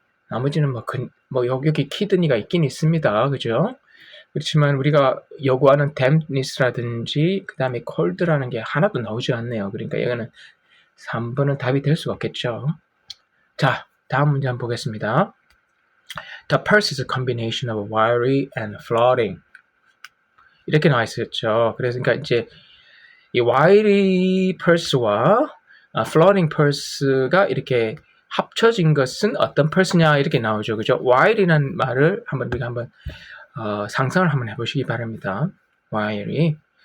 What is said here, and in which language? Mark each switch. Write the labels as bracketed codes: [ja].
[ko] 나머지는 여기 키드니가 있긴 있습니다. 그죠? 그렇지만 우리가 요구하는 댐니스라든지 그 다음에 콜드라는 게 하나도 나오지 않네요. 그러니까 이거는 3번은 답이 될 수가 없겠죠. 자, 다음 문제 한번 보겠습니다. [en] The purse is a combination of wiry and floating. [ko] 이렇게 나와 있었죠. 그래서 그러니까 이제 이 wiry purse와 floating purse가 이렇게 합쳐진 것은 어떤 purse냐 이렇게 나오죠. 그죠? wiry라는 말을 우리가 한번 상상을 한번 해보시기 바랍니다. [en] wiry.